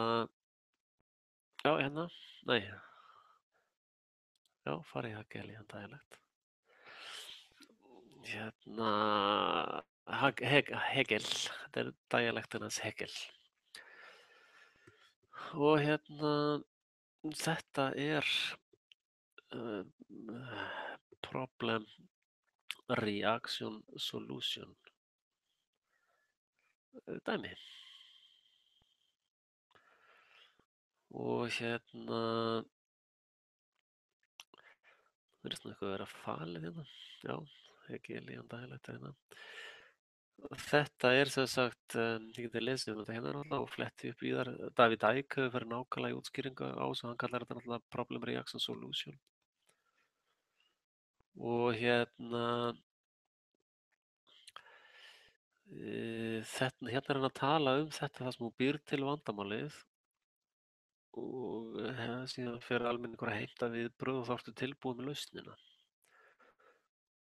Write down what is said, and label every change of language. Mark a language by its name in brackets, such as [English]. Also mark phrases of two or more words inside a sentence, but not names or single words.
[Icelandic] Já, hérna. Nei. Já, farið í [English] Hegelian dialect. [Icelandic] Hérna. Hegel. Þetta er dialektin hans Hegel. Og hérna. Þetta er [English] problem reaction solution [Icelandic] dæmi. Og hérna það er svona eitthvað að vera falið hérna. Já, [English] Hegelian dialect [Icelandic] hérna. Þetta er sem sagt, ég geti lesið um þetta hérna náttúrulega og fletti upp í þar. David Icke hefur verið nákvæmlega í útskýringu á þessu, hann kallar þetta náttúrulega [English] problem reaction solution. [Icelandic] Og hérna hérna er hann að tala um þetta það sem hún býr til vandamálið og síðan fer almenningur að heimta viðbrögð og þá ertu tilbúið með lausnina.